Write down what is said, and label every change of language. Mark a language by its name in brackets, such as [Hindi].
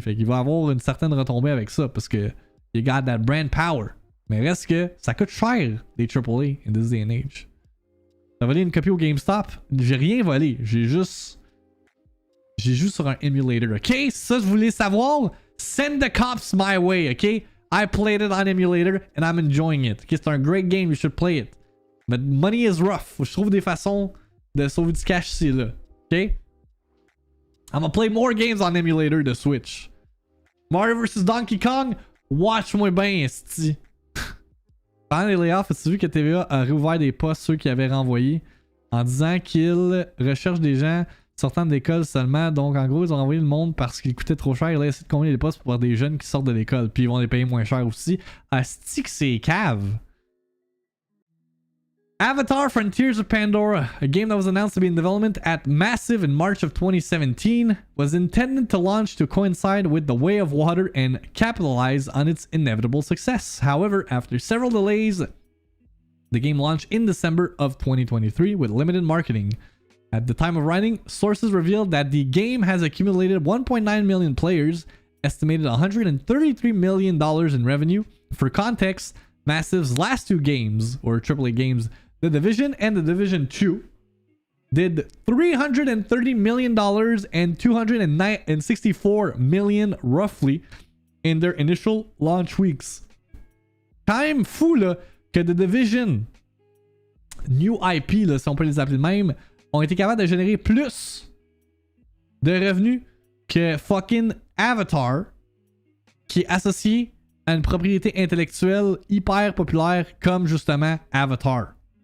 [French] Fait qu'il va avoir une certaine retombée avec ça parce que [English] you got that brand power. [French] Mais reste que ça coûte cher des AAA [English] in this day and age. [French] T'as volé une copie au GameStop? J'ai rien volé. J'ai juste sur un emulator. [English] Ok? [French] Ça, je voulais savoir. [English] Send the cops my way. Ok? I played it on emulator and I'm enjoying it. Ok? [French] C'est un [English] great game. You should play it. But money is rough. [French] Faut que je trouve des façons de sauver du cash ici là. [English] Ok? I'm gonna play more games on emulator de Switch. [French] Mario vs Donkey Kong? Watch-moi bien, esti. Pendant les layoffs, as-tu vu que TVA a réouvert des postes ceux qui avaient renvoyé en disant qu'ils recherchent des gens sortant de l'école seulement. Donc en gros, ils ont renvoyé le monde parce qu'ils coûtaient trop cher. Et là, ils essaient de combler les postes pour avoir des jeunes qui sortent de l'école. Puis ils vont les payer moins cher aussi. Asti que c'est cave. [English] Avatar Frontiers of Pandora, a game that was announced to be in development at Massive in March of 2017, was intended to launch to coincide with The Way of Water and capitalize on its inevitable success. However, after several delays, the game launched in December of 2023 with limited marketing. At the time of writing, sources revealed that the game has accumulated 1.9 million players, estimated $133 million in revenue. For context, Massive's last two games, or AAA games, The Division and The Division 2, did $330 million and $264 million roughly in their initial launch weeks. [French] Quand même fou là, que The Division, New IP, là, si on peut les appeler de même, ont été capables de générer plus de revenus que fucking Avatar, qui est associé à une propriété intellectuelle hyper populaire comme justement Avatar.